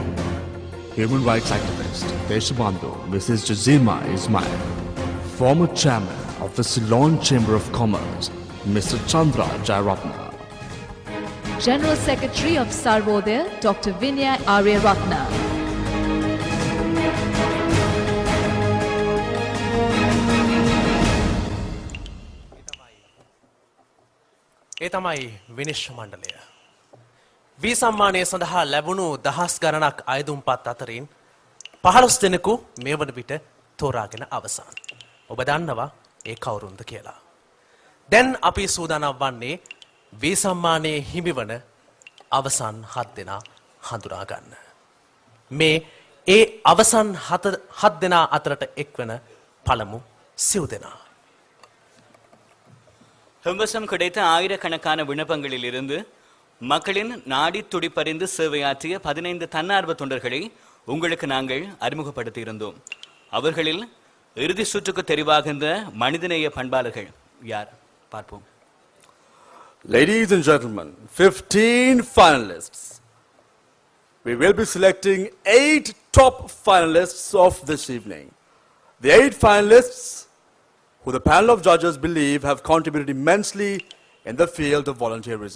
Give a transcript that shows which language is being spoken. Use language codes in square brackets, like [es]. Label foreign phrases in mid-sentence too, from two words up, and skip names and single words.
[en] Human rights activist, Deshabandhu, Mrs. Jazima Ismail. Former chairman of the Ceylon Chamber of Commerce, Mr. Chandra Jayaratna. General Secretary of Sarvodaya, Dr. Vinay Aryaratna. [si] ඒ තමයි විනිශ්චය මණ්ඩලය. වී සම්මානය සඳහා ලැබුණු දහස් ගණනක් අයදුම්පත් අතරින් 15 දෙනෙකු මේ වන විට තෝරාගෙන අවසන්. ඔබ දන්නවා ඒ කවුරුන්ද කියලා. දැන් අපි සූදානම් වන්නේ වී සම්මානයේ හිමිවන අවසන් 7 දෙනා හඳුනා ගන්න. මේ ඒ අවසන් 7 දෙනා අතරට එක්වන පළමු සිව් දෙනා. [ta] ஹெம்பசம் கிடைத்த ஆயிரக்கணக்கான விண்ணப்பங்களில் இருந்து மக்களின் நாடி துடிப்பறிந்து சேவையாற்றிய 15 தன்னார்வ தொண்டர்களை உங்களுக்கு நாங்கள் அறிமுகப்படுத்தி இருந்தோம். அவர்களில் இறுதி சுற்றுக்கு தெரிவாகின்ற மனிதநேய பண்பாளர்கள் யார் பார்ப்போம். [en] Ladies and gentlemen, 15 finalists. We will be selecting 8 top finalists of this evening. The 8 finalists who the panel of judges believe have contributed immensely in the field of volunteerism.